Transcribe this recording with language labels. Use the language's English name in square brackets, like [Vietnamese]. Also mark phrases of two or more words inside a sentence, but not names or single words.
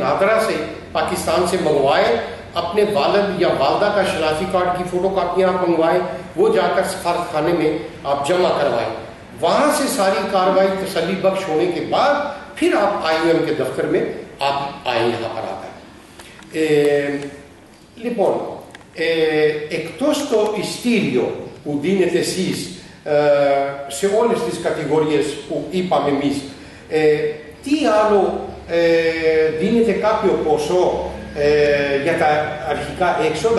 [Urdu] نادرا سے پاکستان سے منگوائے، اپنے والد یا والدہ کا شناختی کارڈ کی فوٹو کاپیاں آپ منگوائیں، وہ جا کر سفارت خانے میں آپ جمع کروائیں. وہاں سے ساری کارروائی تسلی بخش ہونے کے بعد پھر آپ IUM کے دفتر میں آپ آئیں یہاں پر آ کر. [Greek] Λοιπόν, εκτός το ειστήριο που δίνετε εσείς σε όλες τις κατηγορίες που είπαμε εμείς, τι άλλο δίνετε κάποιο ποσό για τα αρχικά έξοδα?